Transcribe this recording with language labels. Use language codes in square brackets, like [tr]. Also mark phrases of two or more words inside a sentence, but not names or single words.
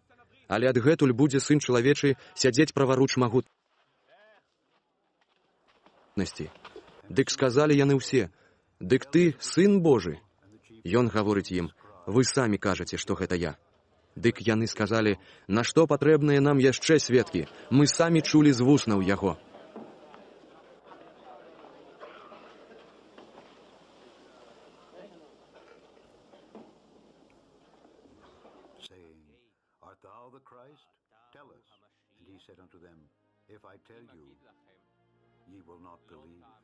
[be] Але адгэтуль будзе Сын чалавечы сядзець праваруч магутнасці». Дык сказалі яны ўсе: «Дык ты Сын Божы?» Ён гаворыць ім: «Вы самі кажаце, што гэта я». Дык яны сказалі: «Нашто патрэбныя нам яшчэ сведкі? Мы самі чулі з вуснаў яго». [en] Saying, Art thou the Christ? Tell us. And he said unto them, If I tell you, ye will not believe.